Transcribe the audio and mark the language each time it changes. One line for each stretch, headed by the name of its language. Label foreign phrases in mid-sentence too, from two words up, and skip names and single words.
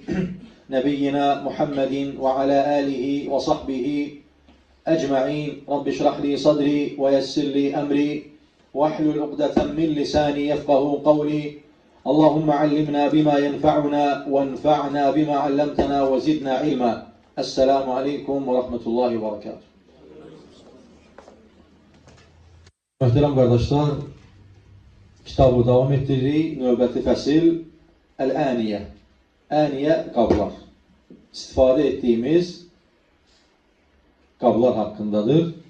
Arabic: نبينا محمد وعلى آله وصحبه أجمعين. رب اشرح لي صدري ويسر لي أمري واحلل عقدة من لساني يفقهوا قولي. اللهم علمنا بما ينفعنا وانفعنا بما علمتنا وزدنا علما. السلام عليكم ورحمة الله وبركاته.
Azerbaijani: Möhtərəm qardaşlar, kitabı davam etdiririk. Növbəti fəsil Əl-Əniyə. Əniyə qablar. İstifadə etdiyimiz qablar haqqındadır.